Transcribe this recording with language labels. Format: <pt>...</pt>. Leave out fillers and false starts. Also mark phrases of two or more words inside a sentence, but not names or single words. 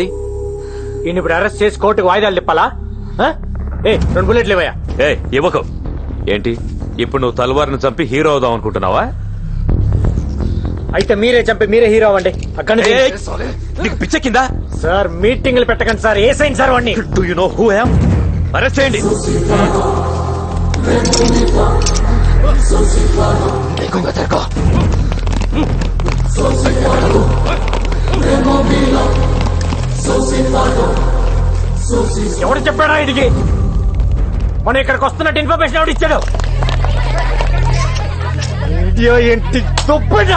<te>ఈయన ఇప్పుడు అరెస్ట్ చేసి కోర్టుకు వాయిదాలు తిప్పాలా? ఏ 2 బుల్లెట్లు ఇవ్వయా. ఏ ఇవ్వకు. ఏంటి ఇప్పుడు నువ్వు తల్వార్ను చంపి హీరో అవుదాం అనుకుంటున్నావా? అయితే మీరే చంపి మీరే హీరో అవ్వండి. అక్కడ నీకు పిచ్చ కింద. సార్ మీటింగ్లు పెట్టకండి సార్. ఏసైంది సార్ వాడిని.</te> <en>Do you know who I am?</en> <te>అరెస్ట్ చేయండి.</te> <hi>देखूंगा तेरे को.</hi> <te>ఎవడు చెప్పాడా ఇదికి? మనం ఇక్కడికి వస్తున్నట్టు ఇన్ఫర్మేషన్ ఎవడు ఇచ్చాడు? ఇండియా ఏంటి దుబ్బడం?</te>